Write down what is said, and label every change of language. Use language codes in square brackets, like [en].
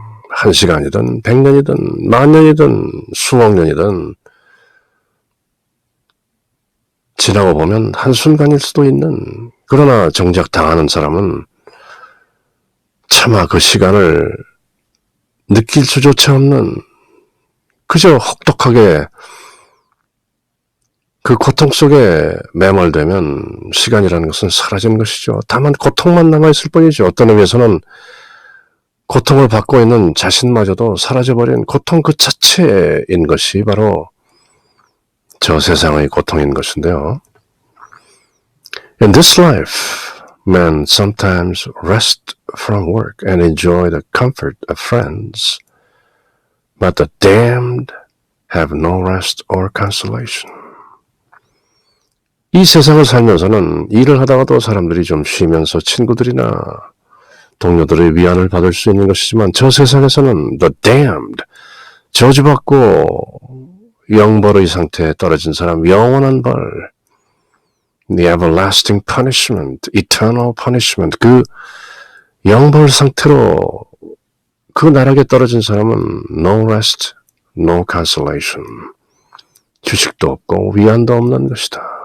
[ko] 한 시간이든 100년이든 만년이든 수억 년이든 지나고 보면 한순간일 수도 있는, 그러나 정작 당하는 사람은 차마 그 시간을 느낄 수조차 없는, 그저 혹독하게 그 고통 속에 매몰되면 시간이라는 것은 사라지는 것이죠. 다만 고통만 남아있을 뿐이죠. 어떤 의미에서는 고통을 받고 있는 자신마저도 사라져버린 고통 그 자체인 것이 바로 저 세상의 고통인 것인데요. [en] In this life, men sometimes rest from work and enjoy the comfort of friends, but the damned have no rest or consolation. [ko] 이 세상을 살면서는 일을 하다가도 사람들이 좀 쉬면서 친구들이나 동료들의 위안을 받을 수 있는 것이지만 저 세상에서는 the damned, 저주받고 영벌의 상태에 떨어진 사람, 영원한 벌, [en] the everlasting punishment, eternal punishment, [ko] 그 영벌 상태로 그 나락에 떨어진 사람은 [en] no rest, no consolation, [ko] 휴식도 없고 위안도 없는 것이다.